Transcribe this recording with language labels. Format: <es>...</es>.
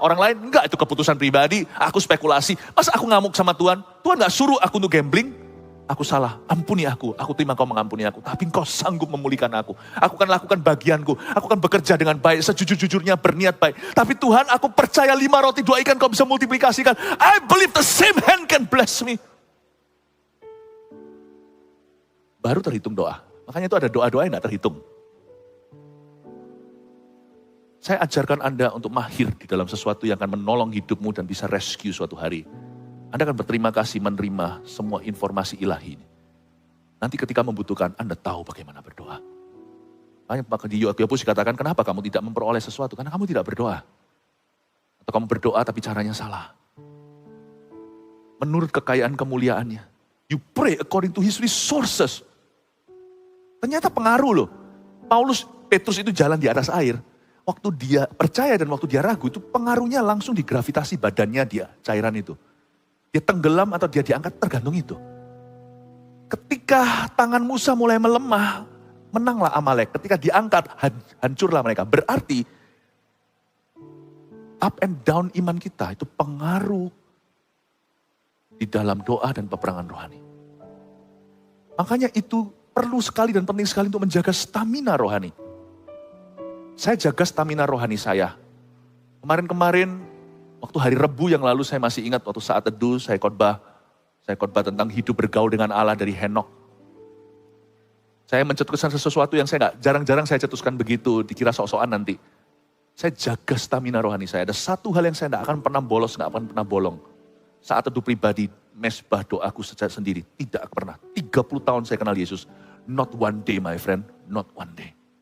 <id>Orang lain? Enggak, itu keputusan pribadi. Aku spekulasi. Masa aku ngamuk sama Tuhan? Tuhan gak suruh aku untuk gambling. Aku salah, ampuni aku. Aku terima Kau mengampuni aku. Tapi Engkau sanggup memulihkan aku. Aku akan lakukan bagianku. Aku akan bekerja dengan baik. Sejujur-jujurnya berniat baik. Tapi Tuhan, aku percaya 5 roti 2 ikan Kau bisa multiplikasikan.</id> <en>I believe the same hand can bless me.</en> <id>Baru terhitung doa. Makanya itu ada doa-doa yang tidak terhitung. Saya ajarkan Anda untuk mahir di dalam sesuatu yang akan menolong hidupmu dan bisa rescue suatu hari. Anda akan berterima kasih menerima semua informasi ilahi ini. Nanti ketika membutuhkan, Anda tahu bagaimana berdoa. Maka di Yakobus dikatakan, kenapa kamu tidak memperoleh sesuatu? Karena kamu tidak berdoa. Atau kamu berdoa tapi caranya salah. Menurut kekayaan kemuliaannya.</id> <en>You pray according to his resources.</en> <id>Ternyata pengaruh loh. Petrus itu jalan di atas air. Waktu dia percaya dan waktu dia ragu, itu pengaruhnya langsung digravitasi badannya dia, cairan itu. Dia tenggelam atau dia diangkat, tergantung itu. Ketika tangan Musa mulai melemah, menanglah Amalek. Ketika diangkat, hancurlah mereka. Berarti,</id> <en>up and down</en> <id>iman kita itu pengaruh di dalam doa dan peperangan rohani. Makanya itu perlu sekali dan penting sekali untuk menjaga stamina rohani. Saya jaga stamina rohani saya. Kemarin-kemarin, waktu hari Rebu yang lalu saya masih ingat waktu saat teduh saya khotbah tentang hidup bergaul dengan Allah dari Henok. Saya mencetuskan sesuatu yang saya jarang-jarang saya cetuskan begitu, dikira sok-sokan nanti. Saya jaga stamina rohani saya. Ada satu hal yang saya tidak akan pernah bolos, tidak akan pernah bolong. Saat teduh pribadi, mesbah doaku secara sendiri, tidak pernah. 30 tahun saya kenal Yesus.</id> <en>Not one day my friend, not one day.</en>